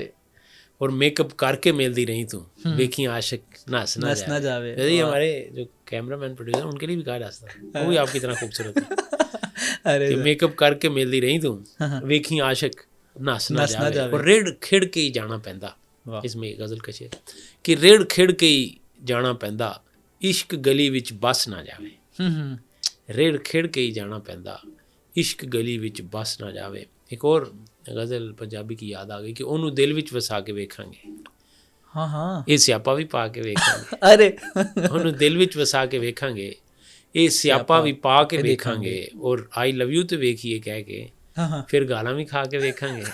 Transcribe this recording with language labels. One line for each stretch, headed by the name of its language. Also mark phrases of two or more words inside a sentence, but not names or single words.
Punjabi: اور میک اپ کر کے ملتی رہی تو ویکھی عاشق نس نہ جاوے.
Urdu: یہ ہمارے جو کیمرہ مین پروڈیوسر ان کے لیے بھی کہا جاتا ہے, وہ بھی آپ کی طرح خوبصورت ہے.
Punjabi: میک اپ کر کے ملتی رہی تو ویکھی عاشق نس نہ جاوے, اور ریڑھ کھڑ کے ہی جانا پیندا.
Urdu: اس میں غزل کا شعر کہ
Punjabi: ریڑھ کھڑ کے ہی جانا پیندا عشق گلی وچ بس نہ جاوے. ریڑھ کھڑ کے ہی جانا پیندا عشق گلی وچ بس نہ جاوے.
Urdu: ایک اور غزل پنجابی کی یاد آ گئی کہ
Punjabi: انہوں دل وچ وسا کے ویکھاں گے. ہاں یہ سیاپا بھی پا کے ویکھاں گے. ارے انہوں دل وچ وسا کے ویکھاں گے, یہ سیاپا بھی پا کے ویکھاں گے, اور
English: I love you
Punjabi: تو ویکھیے کہہ کے پھر گالاں بھی کھا کے ویکھاں گے.